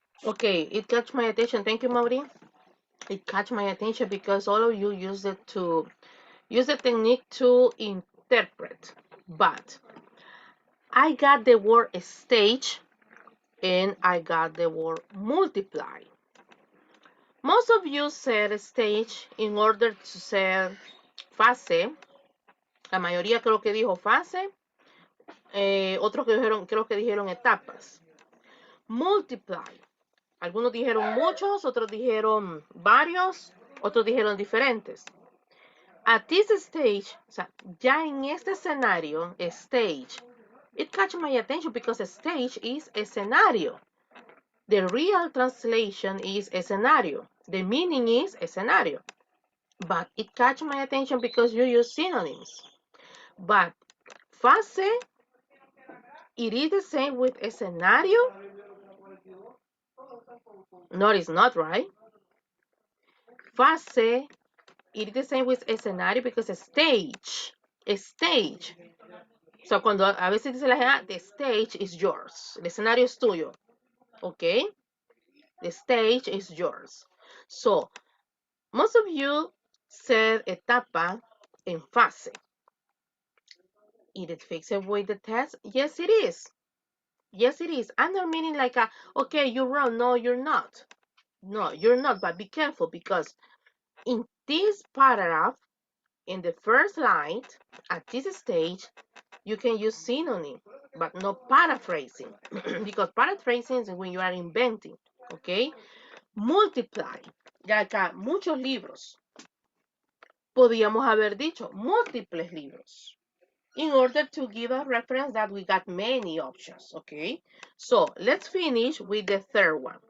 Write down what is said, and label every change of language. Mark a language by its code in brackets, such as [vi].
[en] Okay, it catch my attention. Thank you, Mauri. It catch my attention because all of you use the technique to interpret. But I got the word stage and I got the word multiply. Most of you said stage in order to say fase. [es] La mayoría creo que dijo fase. Otros creo que dijeron etapas. Multiply. Algunos dijeron muchos, otros dijeron varios, otros dijeron diferentes. [en] At this stage, [es] o sea, ya en este escenario, [en] stage, it catch my attention because stage is escenario. The real translation is escenario. The meaning is escenario. But it catch my attention because you use synonyms. But fase, it is the same with escenario? No, it's not, right? Fase, it is the same with escenario because stage. Stage. [es] So, cuando a veces dice la gente, [en] the stage is yours. [es] El escenario es tuyo. [en] Okay? The stage is yours. So, most of you said [es] etapa en fase. [en] Is it fixed with the test? Yes, it is. Yes, it is. I'm not meaning like, okay, you're wrong. No, you're not. No, you're not. But be careful because in this paragraph, in the first line, at this stage, you can use synonym, but not paraphrasing. Because paraphrasing is when you are inventing. [es] Okay? Multiply. Ya acá, muchos libros. Podíamos haber dicho múltiples libros. [en] In order to give a reference that we got many options, okay? So, let's finish with the third one.